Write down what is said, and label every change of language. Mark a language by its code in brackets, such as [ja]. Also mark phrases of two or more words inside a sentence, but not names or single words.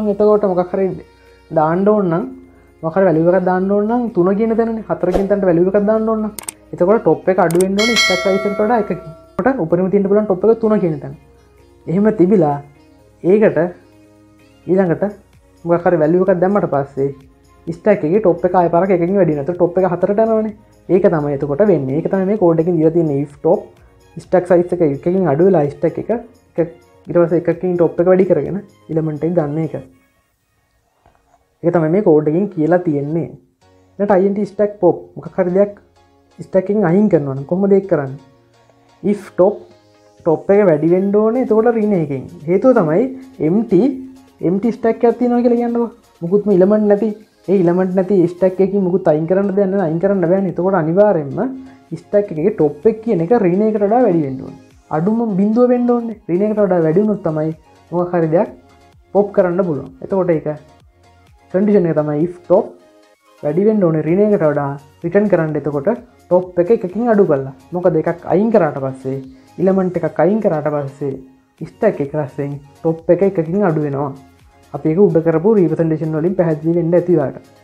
[si] එතකොට මොකක් හරි දාන්න ඕන නම් මොකක් හරි වැලියු එකක් දාන්න ඕන නම් 3 කියන තැනනේ 4 කියන තැනට වැලියු එකක් දාන්න ඕන නම් එතකොට top එක අඩු වෙන්න ඕනේ [en] stack size [si] එකට වඩා එකකින්. එතකොට උඩරිම තියෙන්න පුළුවන් top එක 3 කියන තැන. එහෙම තිබිලා ඒකට ඊළඟට මොකක් හරි වැලියු එකක් දැම්මට පස්සේ stack එකේ top එක ආයෙ පාරක් එකකින් වැඩි වෙනවා. එතකොට top එක 4ට යනවනේ. ඒක තමයි එතකොට වෙන්නේ. ඒක තමයි මේ කෝඩ් එකකින් දීලා තියෙන්නේ [en] if top stack size [si] එක එකකින් අඩු වෙලා stack එක ඊට පස්සේ එකකින් top එක වැඩි කරගෙන element එක ගන්න එක. ඒක තමයි මේ කෝඩ් එකකින් කියලා තියෙන්නේ. ඊට [en] int stack pop [si] මොකක් හරි දෙයක් stack එකෙන් අයින් කරනවා නම් කොහොමද ඒක කරන්නේ? [en] if top [si] එක වැඩි වෙන්න ඕනේ. එතකොට ඍණ එකකින්. හේතුව තමයි [en] empty stack [si] එකක් තියෙනවා කියලා කියන්නකො. මුකුත්ම element නැති ඒ element නැති stack එකකින් මුකුත් අයින් කරන්න දෙයක් නැහැ. අයින් කරන්න බෑනේ. එතකොට අනිවාර්යෙන්ම stack එකේ top එක කියන එක ඍණ එකකට වඩා වැඩි වෙන්න ඕනේ. අඩුම බිඳුව වෙන්න ඕනේ. ඍණ එකකට වඩා වැඩි වුණොත් තමයි මොකක් හරි දෙයක් pop කරන්න පුළුවන්. එතකොට ඒක කන්ඩිෂන් එක තමයි [en] if top [si] වැඩි වෙන්න ඕනේ ඍණ එකකට වඩා රිටර්න් කරන්න. එතකොට top එක එකකින් අඩු කරලා. මොකද එකක් අයින් කරාට පස්සේ element එකක් අයින් කරාට පස්සේ stack එක රැස්යෙන් top එක එකකින් අඩු වෙනවා. අපි ඒක උඩ කරපු representation වලින් පැහැදිලි වෙන්න ඇති වාට.